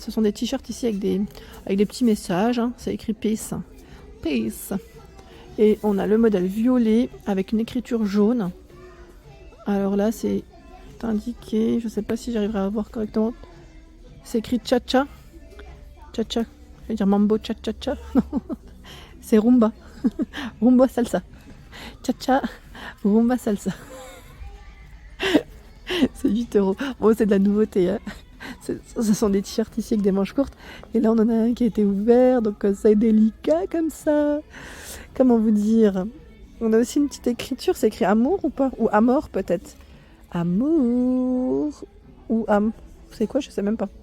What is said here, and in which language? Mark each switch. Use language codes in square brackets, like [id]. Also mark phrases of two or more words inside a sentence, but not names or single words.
[fr] Ce sont des t-shirts ici avec des petits messages. Hein. C'est écrit Peace. Peace. Et on a le modèle violet avec une écriture jaune. Alors là, c'est indiqué. Je ne sais pas si j'arriverai à voir correctement. C'est écrit cha-cha. Cha-cha. Je vais dire mambo cha-cha-cha. Non. C'est rumba. Rumba salsa. Cha-cha. Rumba salsa. C'est 8 €. Bon, c'est de la nouveauté. Hein. Ce sont des t-shirts ici avec des manches courtes. Et là, on en a un qui a été ouvert. Donc, c'est délicat comme ça. Comment vous dire? On a aussi une petite écriture. C'est écrit amour ou pas? Ou amor peut-être? Amour. Ou am. C'est quoi? Je sais même pas.